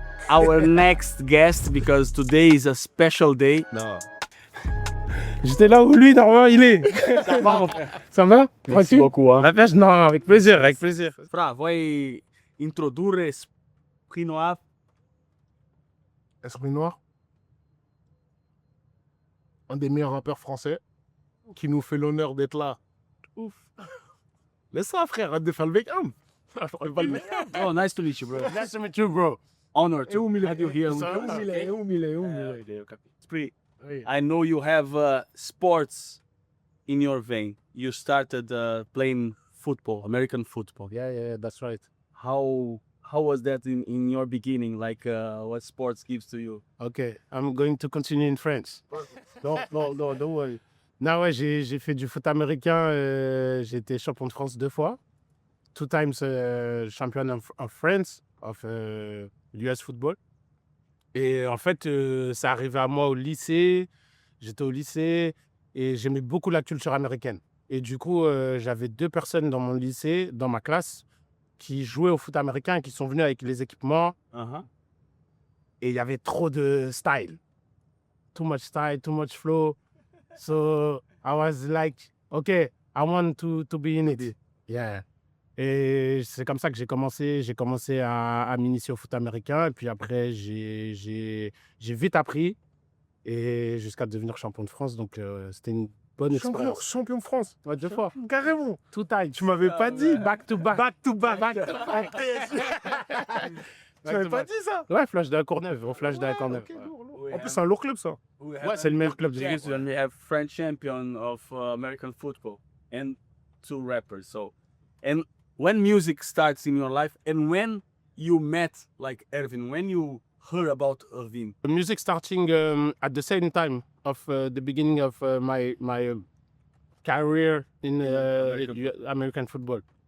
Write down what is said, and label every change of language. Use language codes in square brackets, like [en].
[en] Our next guest, because today is a special day. No. [fr] J'étais là où lui, normalement, il est. Ça va, mon frère? Ça va? Merci beaucoup. Hein. La pêche? Non, avec plaisir, avec plaisir. [it] Fra, vuoi introdurre PRi NoiR? [fr] Earvin NoiR, un des meilleurs rappeurs français, qui nous fait l'honneur d'être là. Ouf. Laisse ça, frère, arrête de faire le vegan. [en] Oh, nice to meet you, bro. Nice to meet you, bro. Honor to [it] Umile. [en] have you here. [it] Umile. [en] PRi, I know you have sports in your vein. You started playing football, American football. Yeah, that's right. How was that in your beginning? Like, what sports gives to you? Okay, I'm going to continue in French. No, don't worry. [fr] Non, ouais, j'ai fait du foot américain. J'ai été champion de France 2 fois. [en] 2 times champion of France, of US football. [fr] Et en fait, ça arrivait à moi au lycée. J'étais au lycée et j'aimais beaucoup la culture américaine. Et du coup, j'avais 2 personnes dans mon lycée, dans ma classe, qui jouaient au foot américain et qui sont venus avec les équipements. Et il y avait trop de style. [en] Too much style, too much flow. So I was like, okay, I want to be in it. Yeah. [fr] Et c'est comme ça que j'ai commencé à m'initier au foot américain. Et puis après, j'ai vite appris et jusqu'à devenir champion de France. Donc c'était une bonne expérience. Champion de France. Ouais, 2 fois. Carrément. [en] Two times. [fr] Tu m'avais pas dit. [en] Back to back. Back to back. [fr] Tu m'avais [en] to [fr] pas [en] back. [fr] dit ça. Ouais, Flash de la Courneuve. Au Flash de la Courneuve. Ok, lourd. Ouais. En plus, c'est un lourd club, ça. Ouais, c'est le meilleur club du [en] Yes, and we have French champion of American football and 2 rappers. So, and when music starts in your life, and when you met like Earvin, when you heard about Earvin? The music starting at the same time of the beginning of my career in American football.